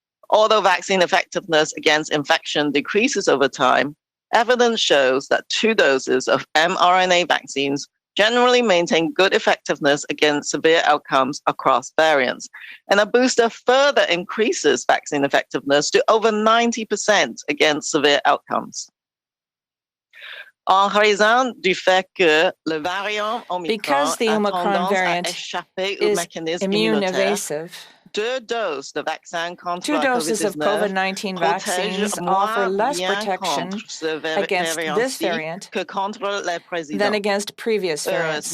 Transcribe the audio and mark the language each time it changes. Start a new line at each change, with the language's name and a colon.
English: Although vaccine effectiveness against infection decreases over time, evidence shows that 2 doses of mRNA vaccines generally maintain good effectiveness against severe outcomes across variants. And a booster further increases vaccine effectiveness to over 90% against severe outcomes.
French: En raison du fait que le variant Omicron
English: because the Omicron variant is immune evasive, 2 doses of COVID-19 vaccines offer less protection against this variant than against previous variants.